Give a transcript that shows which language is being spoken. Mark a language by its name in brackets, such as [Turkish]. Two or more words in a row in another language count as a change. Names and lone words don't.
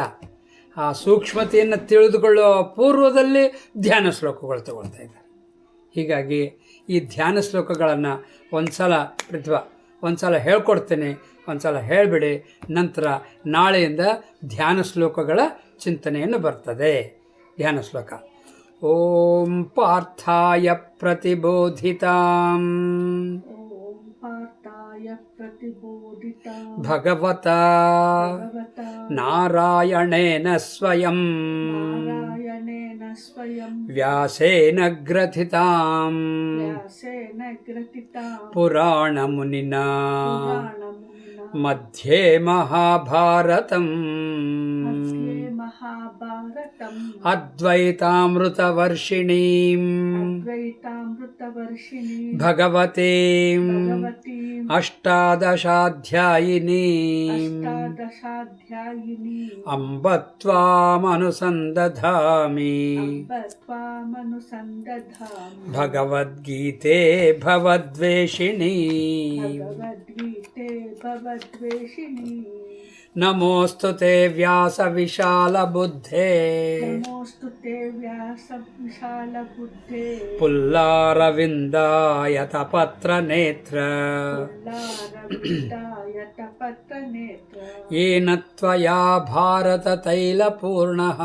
[Kannada] ಆ ಸೂಕ್ಷ್ಮತೆಯನ್ನು ತಿಳಿದುಕೊಳ್ಳುವ ಪೂರ್ವದಲ್ಲಿ ಧ್ಯಾನ ಶ್ಲೋಕಗಳು ತಗೊಳ್ತಾ ಇದ್ದಾರೆ. ಹೀಗಾಗಿ ಈ ಧ್ಯಾನ ಶ್ಲೋಕಗಳನ್ನು ಒಂದು ಸಲ ಹೇಳ್ಕೊಡ್ತೇನೆ, ಒಂದು ಸಲ ಹೇಳಿಬಿಡಿ. ನಂತರ ನಾಳೆಯಿಂದ ಧ್ಯಾನ ಶ್ಲೋಕಗಳ ಚಿಂತನೆಯನ್ನು ಬರ್ತದೆ. ಧ್ಯಾನ ಶ್ಲೋಕ: [Sanskrit] ಓಂ ಪಾರ್ಥಾಯ ಪ್ರತಿಬೋಧಿತಾಂ ಭಗವತಾ ನಾರಾಯಣೇನ ಸ್ವಯಂ ವ್ಯಾಸೇನ ಗ್ರಥಿತಾಂ ಪುರಾಣಮುನಿನಾ ಮಧ್ಯೆ ಮಹಾಭಾರತಂ ಅದ್ವೈತಾಮೃತವರ್ಷಿಣೀಂ ಭಗವತೀಂ ಅಷ್ಟಾದಶಾಧ್ಯಾಯಿನೀಂ ಅಂಬ ತ್ವಾಮನುಸಂದಧಾಮಿ ಭಗವದ್ಗೀತೆ ಭವದ್ವೇಷಿಣೀ ನಮೋऽस्तु ते व्यासविशालबुद्धे नमोऽस्तु ते व्यासविशालबुद्धे पुल्लारविन्दायतपत्रनेत्र पुल्लारविन्दायतपत्रनेत्र येन त्वया भारततैलपूर्णः